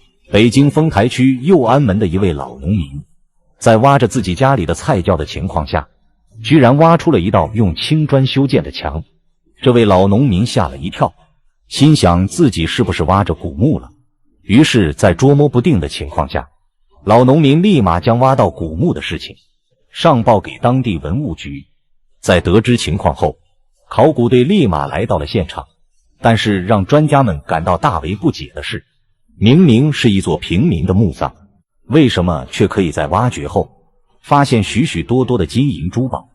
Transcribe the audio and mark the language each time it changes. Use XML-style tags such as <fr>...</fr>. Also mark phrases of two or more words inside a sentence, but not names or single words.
<zh>北京豐台區右安門的一位老農民，在挖着自己家裡的菜窖的情況下，居然挖出了一道用青磚修建的牆。這位老農民嚇了一跳，心想自己是不是挖着古墓了。於是在捉摸不定的情況下，老農民立馬將挖到古墓的事情上報給當地文物局。在得知情況後，考古隊立馬來到了現場。但是讓專家們感到大為不解的是，明明是一座平民的墓葬，為什麼卻可以在挖掘後發現許許多多的金銀珠寶？</zh>